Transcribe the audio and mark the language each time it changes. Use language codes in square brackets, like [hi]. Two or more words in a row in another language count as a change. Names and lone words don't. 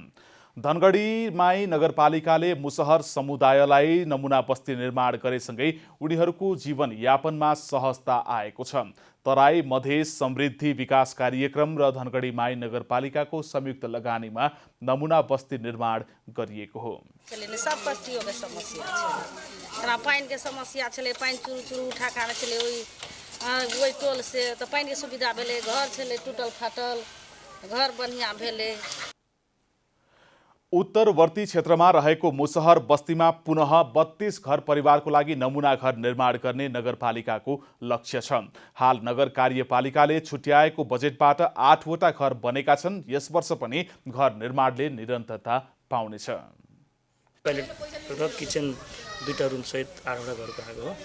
[ne] धनगढीमाई नगरपालिकाले मुसहर समुदायलाई नमुना बस्ती निर्माण गरेसँगै उनीहरूको जीवनयापनमा सहजता आएको छ। तराई मधेस समृद्धि विकास कार्यक्रम र धनगढीमाई नगरपालिकाको संयुक्त लगानीमा नमुना बस्ती निर्माण गरिएको हो। [mai] सब बस्तियों में समस्या है, पानी के समस्या छले, पानी चुरू चुरू उठा खाने छले, वही टोल से तो पानी के सुविधा भेले, घर छले टूटल फाटल, घर बढ़िया भेले। [ne] उत्तरवर्ती क्षेत्रमा रहेको मुसहर बस्तीमा पुनः 32 घर परिवारको लागि नमुना घर निर्माण गर्ने नगरपालिकाको लक्ष्य छ। हाल नगर कार्यपालिकाले छुट्याएको बजेटबाट 8वटा घर बनेका छन्। यस वर्ष पनि घर निर्माणले निरन्तरता पाउनेछ। टोयलेट र किचन 2टा रुम सहित 8वटा घरको आएको हो।